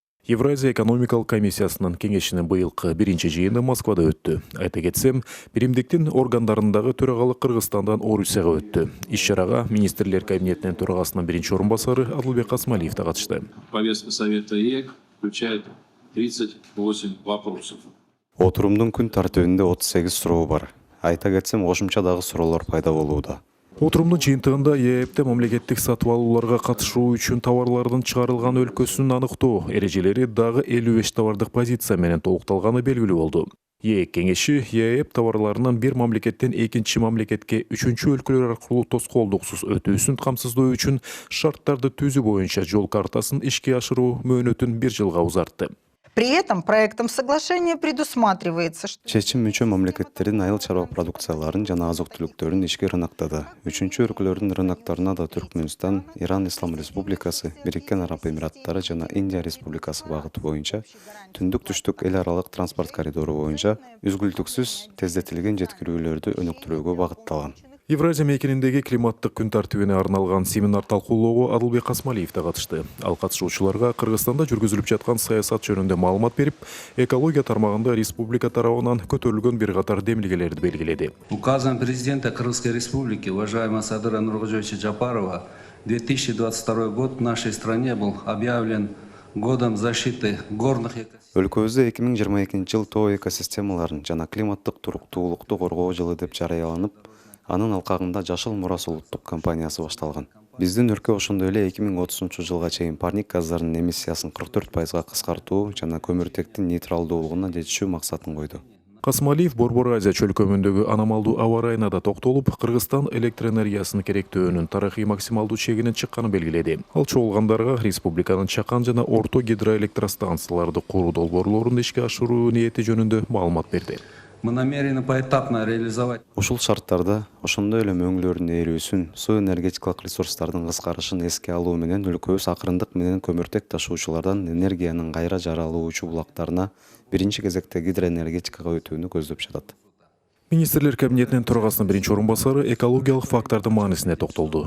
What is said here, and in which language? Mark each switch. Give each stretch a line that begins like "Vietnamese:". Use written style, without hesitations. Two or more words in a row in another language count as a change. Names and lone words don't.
Kyrgyz: Евразия экономикалык комиссиясынын кеңешинин быйылкы биринчи жыйыны Москвада өттү. Айта кетсем, биримдиктин органдарындагы төрагалык Кыргызстандан Орусияга өттү. Иш-чарага министрлер кабинетинин төрагасынын биринчи орун басары Адылбек Асмалиев да катышты.
Russian: Повестка Совета ЕЭК включает 38 вопросов.
Kyrgyz: Отурумдун күн тартибинде 38 суроо бар. Айта кетсем, кошумча дагы суроолор пайда болууда. Отурумдун жыйынтыгында ЕЭПте мамлекеттик сатып алууларга катышуу үчүн товарлардын чыгарылган өлкөсүн аныктоо эрежелери дагы 55 товардык позиция менен толукталганы белгилүү болду. ЕЭК кеңеши ЕЭП товарларынын бир мамлекеттен экинчи мамлекетке үчүнчү өлкөлөр аркылуу тоскоолдуксуз өтүүсүн камсыздоо үчүн шарттарды түзүү боюнча жол картасын ишке ашыруу мөөнөтүн 1 жылга узартты.
Russian: При этом проектом соглашения предусматривается, что
Kyrgyz: Чечим мүчө мамлекеттердин айыл чарба продукцияларын жана азык-түлүктөрүн ички рыноктады. Үчүнчү өлкөлөрдүн рыноктарына да Түркмөнстан, Иран Ислам Республикасы, Бириккен Араб Эмираттары жана Индия Республикасы багыты боюнча түндүк-түштүк эл аралык транспорт коридору боюнча үзгүлтүксүз тездетилген жеткирүүлөрдү өнүктүрүүгө багытталган. Евразия мейкининдеги климаттык күн тартибине арналган семинар талкуулоого Адылбек Асмалиев да катышты. Ал катышуучуларга Кыргызстанда жүргүзүлүп жаткан саясат жөнүндө маалымат берип, экология тармагында республика тарабынан көтөрүлгөн бир катар демилгелерди белгиледи.
Russian: Указом президента Кыргызской республики, уважаемого Садыра Нургожевича Джапарова, 2022 год в нашей стране был объявлен годом защиты горных экосистем.
Kyrgyz: Өлкөбүздө 2022 жыл тоо экосистемаларын жана климаттык туруктуулукту коргоо жылы деп жарыяланып, анын алкагында Жашыл Мурас улуттук компаниясы башталган. Биздин өлкө ошондой эле 2030 жылга чейин парник газдарынын эмиссиясын 44% кыскартуу жана көмүртектин нейтралдуулугуна жетишүү максатын койду. Касмалиев Борбор Азия чөлкөмүндөгү аномалдуу аба ырайына да токтолуп, Кыргызстан электр энергиясынын керектөөнүн тарыхый максималдуу чегинен чыкканын белгиледи. Ал чогулгандарга республиканын чакан жана орто гидроэлектростанцияларды куруу долбоорлорун ишке ашыруу ниети жөнүндө маалымат берди.
Russian: Мы намерены поэтапно реализовать.
Kyrgyz: Ушул шарттарда ошондой эле мөңгүлөрдүн эрүүсүн, суу энергетикалык ресурстардын кыскарышын эске алуу менен өлкөбүз акырындык менен көмүртек ташуучулардан энергиянын кайра жаралуучу булактарына биринчи кезекте гидроэнергетикага өтүүнү көздөп жатат. Министрлер кабинетинин төрагасынын биринчи орун басары экологиялык фактордун маанисине токтолду.